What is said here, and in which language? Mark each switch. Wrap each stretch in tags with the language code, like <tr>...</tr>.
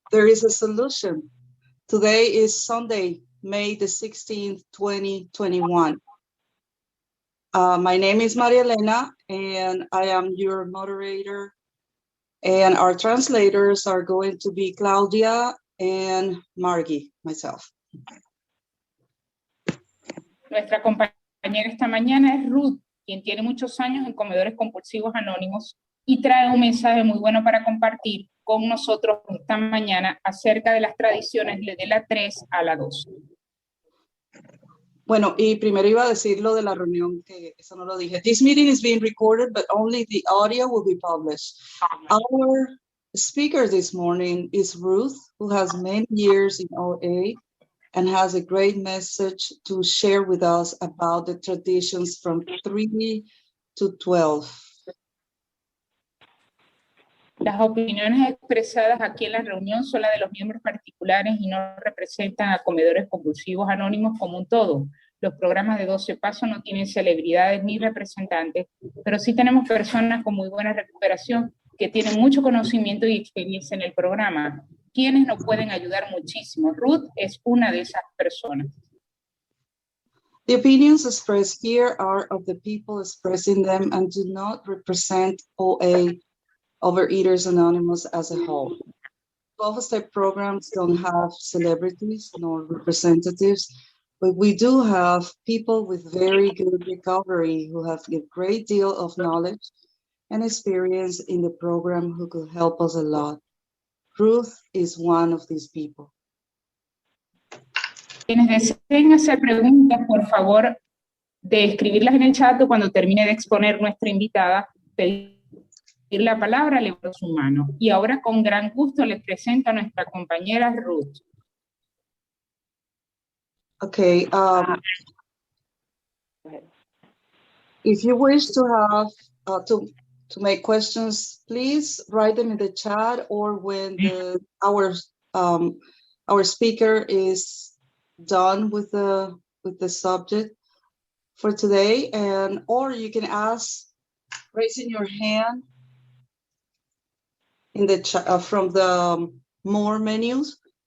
<en>There is a solution. Today is Sunday, May the 16th, 2021. My name is Maria Elena, and I am your moderator. And our translators are going to be Claudia and Margie, myself.</en> <es>Nuestra compañera esta mañana es Ruth, quien tiene muchos años en comedores compulsivos anónimos y trae un mensaje muy bueno para compartir con nosotros esta mañana acerca de las tradiciones de la 3 a la 2. Bueno, y primero iba a decir lo de la reunión, que eso no lo dije.</es> <en>This meeting is being recorded, but only the audio will be published. Our speaker this morning is Ruth, who has many years in OA and has a great message to share with us about the traditions from 3 to 12.</en> <es>Las opiniones expresadas aquí en la reunión son las de los miembros particulares y no representan a comedores compulsivos anónimos como un todo. Los programas de 12 pasos no tienen celebridades ni representantes, pero sí tenemos personas con muy buena recuperación que tienen mucho conocimiento y experiencia en el programa, quienes nos pueden ayudar muchísimo. Ruth es una de esas personas.</es> <en>The opinions expressed here are of the people expressing them and do not represent OA, Overeaters Anonymous as a whole. 12-step programs don't have celebrities nor representatives, but we do have people with very good recovery who have a great deal of knowledge and experience in the program who could help us a lot. Ruth is one of these people.</en> <es>Quienes deseen hacer preguntas, por favor, de escribirlas en el chat o cuando termine de exponer nuestra invitada, pedir la palabra, levantar su mano. Y ahora con gran gusto les presento a nuestra compañera Ruth.</es> <en>Okay, if you wish to have to make questions, please write them in the chat or when our speaker is done with the subject for today, and or you can ask raising your hand in the chat from the more menus.</en>